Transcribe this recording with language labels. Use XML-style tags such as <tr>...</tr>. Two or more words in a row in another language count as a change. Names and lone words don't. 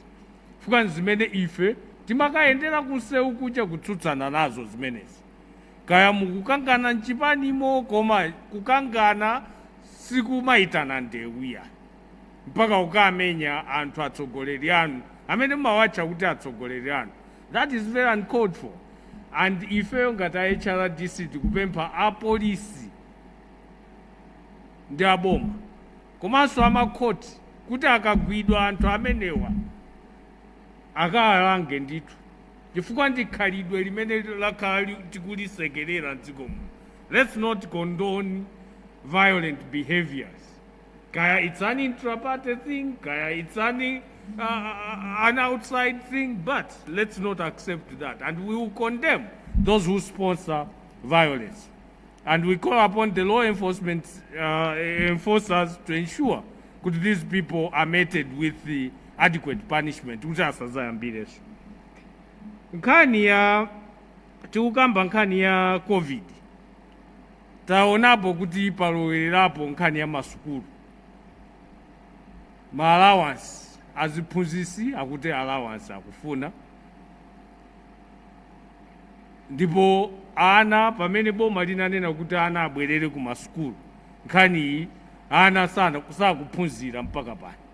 <ny>Fuka zimene ife timakayendera kunsewu kuja kutsutsana nazo zimenezi. Kaya mukukangana mchipanimo, koma kukangana sikumaitana ndewuya. Mpaka ukamenya anthu atsogoleri anu, amene mawatcha kuti atsogoleri anu.</ny> <en>That is very uncalled for.</en> <ny>And ife ngati HRDC tikupempha apolisi ndi aboma, komanso amakhoti, kuti akagwidwa anthu amenewa akawalange ndithu, chifukwa ndi khalidwe limene lakhala tikulisekerera m'dziko muno.</ny> <en>Let's not condone violent behaviors. Kaya it's an intra-party thing, kaya it's an outside thing, but let's not accept that. And we will condemn those who sponsor violence. And we call upon the law enforcement enforcers to ensure that these people are meted with the adequate punishment.</en> <ny>Nkhani ya tikukamba nkhani ya COVID, taonapo kuti palowerapo nkhani ya masukulu. Ma allowance aziphunzitsi akuti allowance akufuna, ndipo ana pamene boma linanena kuti ana abwerere ku masukulu, nkhani iyi ana sakuphunzira mpaka pano.</ny>